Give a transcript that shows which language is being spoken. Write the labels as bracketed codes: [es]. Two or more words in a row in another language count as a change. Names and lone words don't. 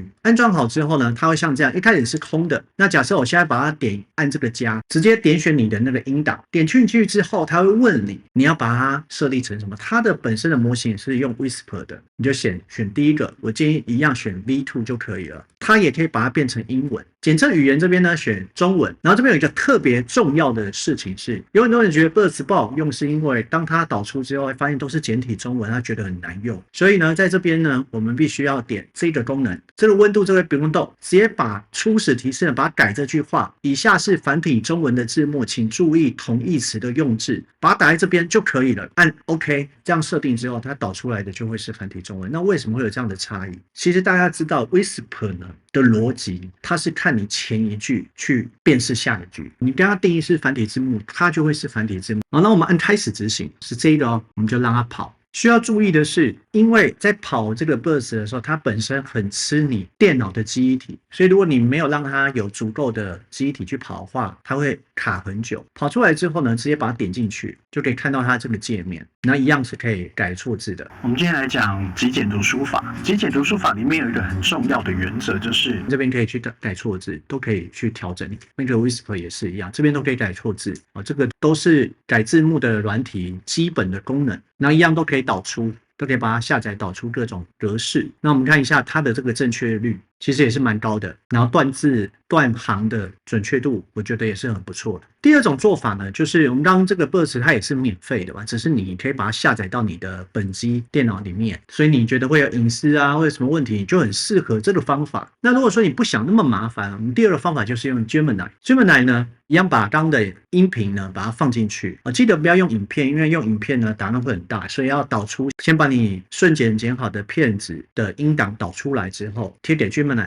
[zh] 安装好之后呢，它会像这样，一開始是空的。那假設我現在把它按這個加，直接點選你的那個音檔，點進去之後，它會問你要把它設立成什麼？它的本身的模型是用 Whisper 的，你就選第一個，我建議一樣選 V2 就可以了。它也可以把它變成英文。檢測語言這邊呢，選中文。然後這邊有一個特別重要的事情是，有很多人覺得 Birds 不好用，是因為當它導出之後，會發現都是簡體中文，他覺得很難用。所以呢，在這邊呢，我們必須要點這個功能，這個溫度這個不用動，直接把初始提示呢，把它改這句話。以下是繁體中文的字幕，請注意同義詞的用字，把它打在這邊就可以了。按 OK， 這樣設定之後，它導出來的就會是繁體中文。那為什麼會有這樣的差異？其實大家知道 Whisper 呢的邏輯，它是看你前一句去辨識下一句。你跟它定義是繁體字幕，它就會是繁體字幕。好，那我們按開始執行，是這個哦，我們就讓它跑。需要注意的是，因為在跑這個 Birds 的時候，它本身很吃你電腦的記憶體，所以如果你沒有讓它有足夠的記憶體去跑的話，它會卡很久。跑出來之後呢，直接把它點進去，就可以看到它這個界面。那一樣是可以改錯字的。我們今天來講極簡讀書法。極簡讀書法裡面有一個很重要的原則，就是這邊可以去改錯字，都可以去調整。那個 Whisper 也是一樣，這邊都可以改錯字啊，這個都是改字幕的軟體基本的功能。那一樣都可以導出，都可以把它下載導出各種格式。那我們看一下它的這個正確率，其實也是蠻高的。然後斷字斷行的準確度，我覺得也是很不錯的。第二種做法呢，就是我們剛剛這個 Birds 它也是免費的嘛，只是你可以把它下載到你的本機電腦裡面，所以你覺得會有隱私啊，或者什麼問題，你就很適合這個方法。那如果說你不想那麼麻煩，我們第二個方法就是用 Gemini。Gemini 呢，一樣把剛剛的音頻呢把它放進去。記得不要用影片，因為用影片呢檔案會很大，所以要導出，先把你瞬間剪好的片子的音檔導出來之後，貼給 Gemini。